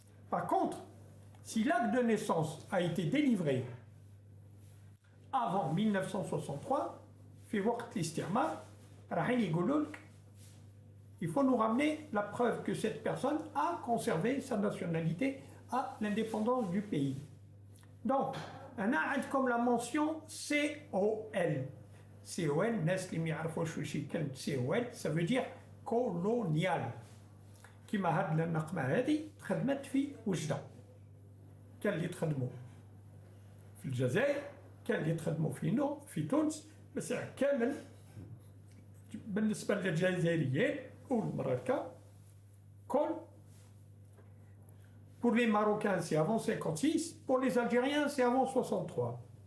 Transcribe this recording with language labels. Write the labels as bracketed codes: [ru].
[fr] Par contre, si l'acte de naissance a été délivré avant 1963, [ar] في وقت الاستعمار راح يقولوا لك [fr] il faut nous ramener la preuve que cette personne a conservé sa nationalité à l'indépendance du pays. Donc, on a comme la mention COL. COL, COL, ça veut dire colonial. [ar] كما هاد النقمة هذه تخدمت في وجدة. كان اللي تخدموا في الجزائر، كان اللي تخدموا في تونس، بس كامل بالنسبة للجزائريين والمراكا كول. [fr] Pour les Marocains, c'est avant 56. Pour les Algériens, c'est avant 63.